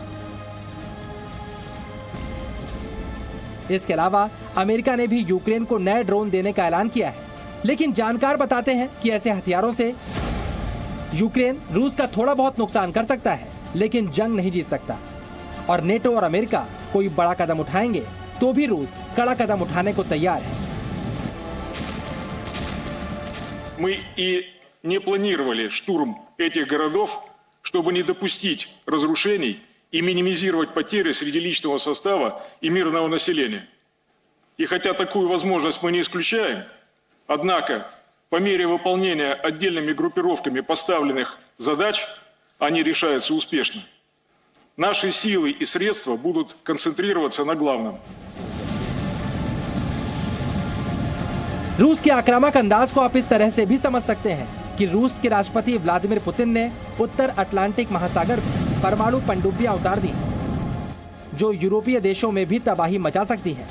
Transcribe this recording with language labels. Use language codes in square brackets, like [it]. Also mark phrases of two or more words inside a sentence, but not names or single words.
[hi] इसके अलावा अमेरिका ने भी यूक्रेन को नए ड्रोन देने का ऐलान किया है। लेकिन जानकार बताते हैं कि ऐसे हथियारों से यूक्रेन रूस का थोड़ा बहुत नुकसान कर सकता है लेकिन जंग नहीं जीत सकता। और नेटो और अमेरिका कोई बड़ा कदम उठाएंगे तो भी रूस कड़ा कदम उठाने को तैयार है। [ru] Мы и не планировали штурм этих городов, чтобы не допустить разрушений и минимизировать потери среди личного состава и мирного населения. И хотя такую возможность мы не исключаем, однако по мере выполнения отдельными группировками поставленных задач они решаются успешно. Наши силы и средства будут концентрироваться на главном. [hi] रूस के आक्रामक अंदाज को आप इस तरह से भी समझ सकते हैं कि रूस के राष्ट्रपति व्लादिमीर पुतिन ने उत्तर अटलांटिक महासागर में परमाणु पनडुब्बियां उतार दी जो यूरोपीय देशों में भी तबाही मचा सकती है।